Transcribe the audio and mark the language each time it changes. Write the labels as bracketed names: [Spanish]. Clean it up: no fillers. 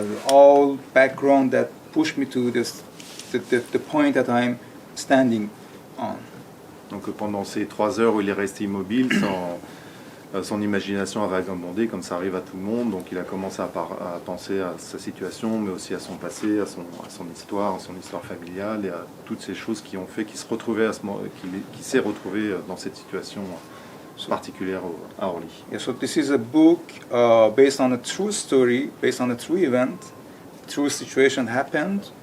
[English] All background that pushed me to the point that I'm standing on. [French] Donc pendant ces 3 heures où il est resté immobile, son imagination a vagabondé, comme ça arrive à tout le monde. Donc il a commencé à penser à sa situation, mais aussi à son passé, à son histoire familiale, et à toutes ces choses qui ont fait qu'il s'est retrouvé dans cette situation particulière à Orly. [English] Yeah, so this is a book based on a true story, based on a true event. True situation happened